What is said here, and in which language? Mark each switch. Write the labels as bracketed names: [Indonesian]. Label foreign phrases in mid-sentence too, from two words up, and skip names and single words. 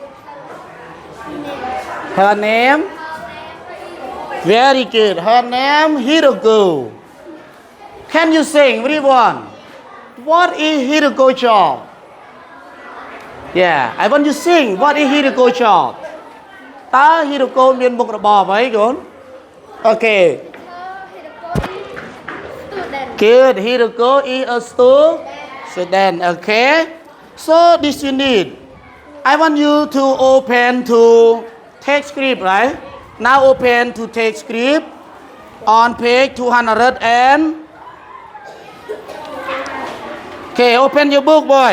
[English] Her name? Very good. Her name Hiroko. Can you sing, everyone? What is Hiroko job? Yeah, I want you to sing. What is Hiroko job? [Khmer] តើ Hiroko មានមុខរបរអ្វីកូន? [English] Okay. Good. Hiroko is a student. Okay. So this unit, I want you to open to text script, right? Now open to text script on page 200 and okay, open your book, boy.